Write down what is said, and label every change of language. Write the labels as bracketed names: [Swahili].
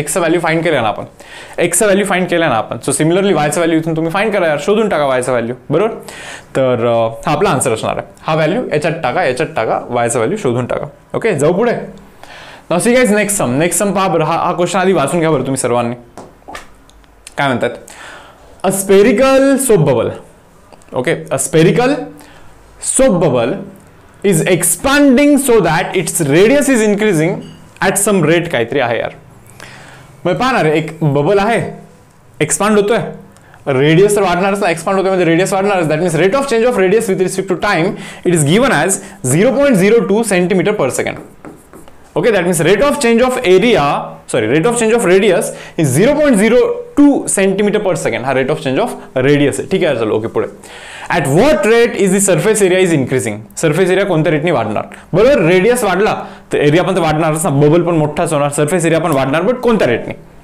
[Marathi] x चा value find केला ना आपण, x चा व्हॅल्यू फाइंड केला ना आपण. सो सिमिलरली y चा व्हॅल्यू इथून तुम्ही फाइंड करा यार, शोधून टाका y चा व्हॅल्यू, बरोबर. तर हा आपला आन्सर असणार आहे. हा व्हॅल्यू याच्यात टाका, y चा व्हॅल्यू शोधून टाका. ओके, जाऊ पुढे. [English] now see guys, [Marathi] next sum पहा बरं. हा क्वेश्चन आधी वाचून घ्या बरं तुम्ही सर्वांनी. काय म्हणतात? [English] A spherical soap bubble. Okay, a spherical soap bubble is expanding so that its radius is increasing at some rate. [Marathi] काहीतरी आहे यार. मग पहा ना रे, एक बबल आहे, एक्सपांड होतोय, रेडियस तर वाढणारच ना, एक्सपांड होतोय म्हणजे radius वाढणारच. [English] That means rate of change of radius with respect to time it is given as 0.02 centimetre per second. Okay, that means rate of change of rate of change of radius is 0.02 centimetre per second. हा rate of change of radius आहे. [Marathi] ठीक आहे, चलो. [English] Okay, पुढे. At what rate is the surface area is increasing. Surface area [Marathi] कोणत्या रेटने वाढणार? बरोबर, radius वाढला तर एरिया पण तर वाढणारच ना, बबल पण मोठाच होणार, सरफेस एरिया पण वाढणार, बट कोणत्या रेटने?